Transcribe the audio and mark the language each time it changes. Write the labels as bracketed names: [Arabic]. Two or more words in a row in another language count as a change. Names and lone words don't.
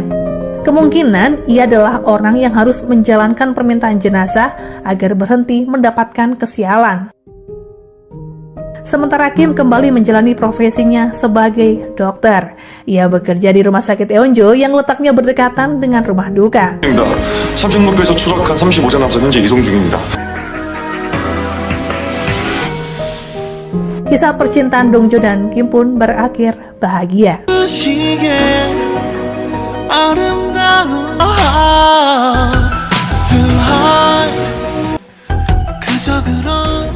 [Indonesian] Kemungkinan ia adalah orang yang harus menjalankan permintaan jenazah agar berhenti mendapatkan kesialan. Sementara Kim kembali menjalani profesinya sebagai dokter. Ia bekerja di rumah sakit Eonjo yang letaknya berdekatan dengan rumah duka. [Korean] 삼층목표에서 추락한 35자 남성 현재 이송 중입니다. [Indonesian] Kisah percintaan Dongjo dan Kim pun berakhir bahagia. [Korean] 그저 그런